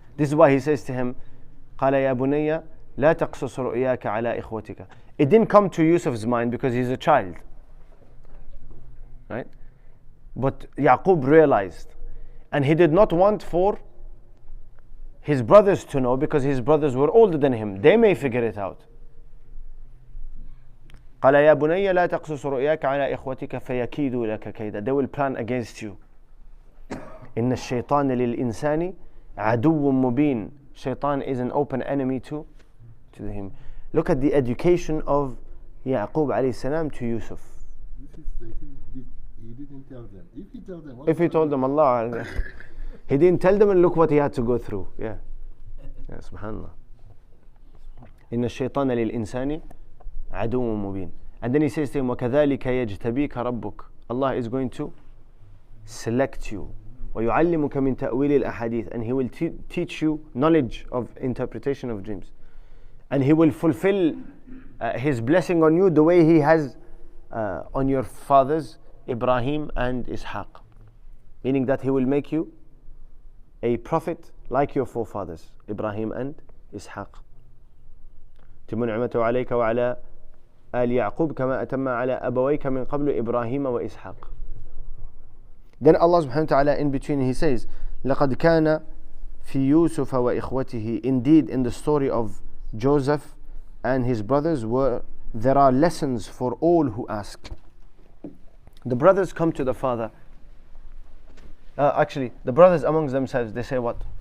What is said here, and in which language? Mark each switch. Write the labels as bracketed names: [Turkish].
[English] This is why he says to him, [Arabic] قال يا بني لا تقصص رؤياك على إخوتك. [English] It didn't come to Yusuf's mind because he's a child. Right? But Yaqub realized, and he did not want for his brothers to know, because his brothers were older than him. They may figure it out. [Arabic] قال يا بني لا تقصص رؤياك على إخوتك فيكيدوا لك كيدا. [English] They will plan against you. [Arabic] إن الشيطان للإنسان عدو مبين. [English] Shaitan is an open enemy to him. Look at the education of Yaqub alayhi salam to Yusuf. This is the thing he didn't tell them. If he told them, Allah, he didn't tell them, and look what he had to go through. Yeah. Subhanallah. [Arabic] إن الشيطان للإنسان عدو مبين. [English] And then he says to him, [Arabic] وكذلك يجتبيك ربك. [English] Allah is going to select you [Arabic] وَيُعَلِّمُكَ مِن تَأْوِيلِ الْأَحَادِيثِ, [English] and he will teach you knowledge of interpretation of dreams. And he will fulfill his blessing on you the way he has on your fathers Ibrahim and Ishaq, meaning that he will make you a prophet like your forefathers Ibrahim and Ishaq. [Arabic] تم نعمته عليك وعلى آل يعقوب كما أتم على أبويك من قبل إبراهيم وإسحاق. [English] Then Allah subhanahu wa ta'ala in between he says [Arabic] لقد كان في يوسف وإخوته, [English] indeed in the story of Joseph and his brothers there are lessons for all who ask. The brothers come to the father, actually the brothers amongst themselves, they say what?